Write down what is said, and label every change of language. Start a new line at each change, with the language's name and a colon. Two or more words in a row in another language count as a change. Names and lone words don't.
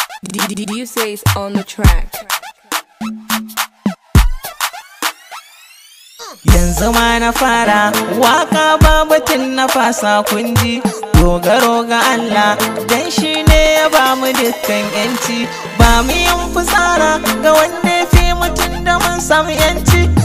English: D-D-D-, you say it's on the track.
Hausa: Yanzu ma na fara, waka ba batun na fasa kun ji. Dogaro ga Allah, dan shi ne ya ba mu dukkan yanci. Ba mu yin fitsara ga wanda ya fi mutum da mun samu yanci.